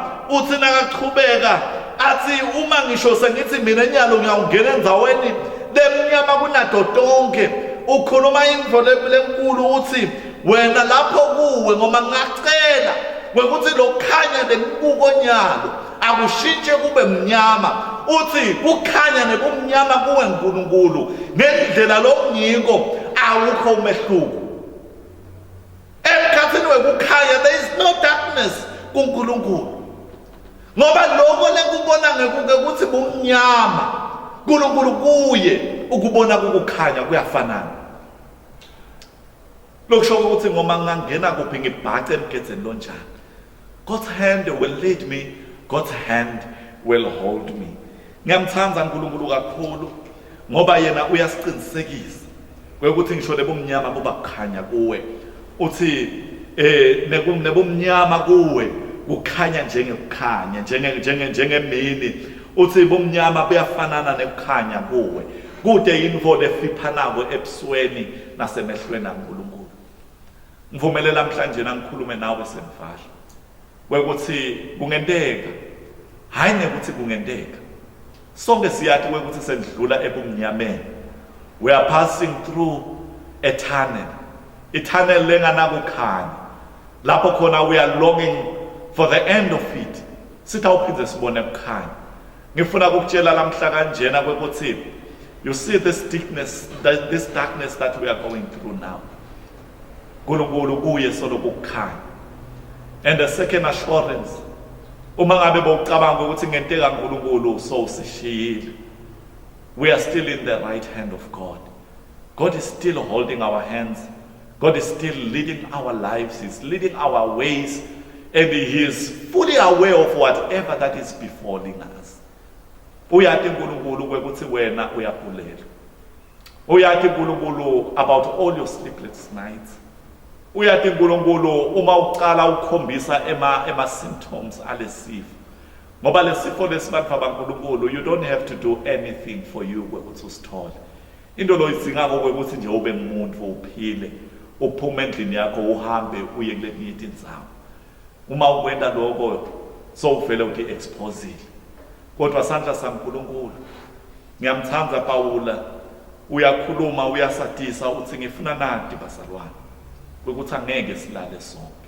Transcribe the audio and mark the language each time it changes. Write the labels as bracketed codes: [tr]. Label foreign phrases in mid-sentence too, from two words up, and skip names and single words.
[ss] Uthi nakachubeka athi uma ngisho sengithi mina enyalo ngiyawungena endzaweni lemnyama kunato tonke, ukhuluma indvo lenkulu uthi wena lapho kuwe ngoba ngacela kwekuthi lokhanya lembuko nyalo akushintshe kube mnyama, uthi kukhanya nebumnyama kuwe uNkulunkulu ngendlela lomnyiko awukho umehluko. Emkhathini wekukhanya [en] there is no darkness [ss] kuNkulunkulu, ngoba lokho lekubona ngekuke ukuthi bumnyama uNkulunkulu kuye ukubona kukukhanya kuyafanana. Lokusho ukuthi ngoma ngangena kuphi ngibhace emgedzeni lonjani [en] God's hand will lead me. God's hand will hold me. [ss] Ngiyamthanda uNkulunkulu kakhulu ngoba yena uyasiqinisekisa ukuthi ngisho lebumnyama buba kukhanya kuwe. Uthi nebumnyama kuwe kukhanya njengekukhanya njengemini. Uthi bomnyama buyafanana nekukhanya kuwe. Kude yinvo lefiphanako ebusweni nasemehlweni kaNkulunkulu. Ngivumelela namhlanje ngikhulume nawe semfahla. Kwekuthi kungenteka. Hayi nekuthi kungenteka. Sonke siyathi kwekuthi sendlula ebumnyameni. [en] We are passing through a tunnel. A tunnel lenganakukhanya. [ss] Lapho khona [en] we are longing for the end of it. [ss] Sithawuphinde sibone ukukhanya. Ngifuna ukutshela lamhla kanjena kwekuthi [en] you see this darkness that we are going through now. [ss] uNkulunkulu kuye solo kukhanya. [en] And the second assurance, [ss] uma ngabe bowucabanga ukuthi ngenteka uNkulunkulu so usishiyile, [en] we are still in the right hand of God. God is still holding our hands. God is still leading our lives. He's leading our ways, and He is fully aware of whatever that is befalling us. [ss] Uyathi uNkulunkulu kwekuthi wena uyagulela. Uyathi uNkulunkulu [en] about all your sleepless nights. [ss] Uyathi uNkulunkulu uma uqala ukukhombisa ema symptoms alesifo. Ngoba lesifo lesibantu abankulunkulu, [en] you don't have to do anything for you [ss] kwekuthi usithole. Into lo isingako kwekuthi nje ube umuntu uphile, uphume endlini yakho uhambe uye kulenye indzawo. Uma ukwenda lokho so uvele uthi exposile. Kodwa sandla saNkulunkulu, ngiyamthanda Pawula, uyakhuluma uyasatisa uthi ngifuna nanti bazalwane ukuthi angeke silale sonke.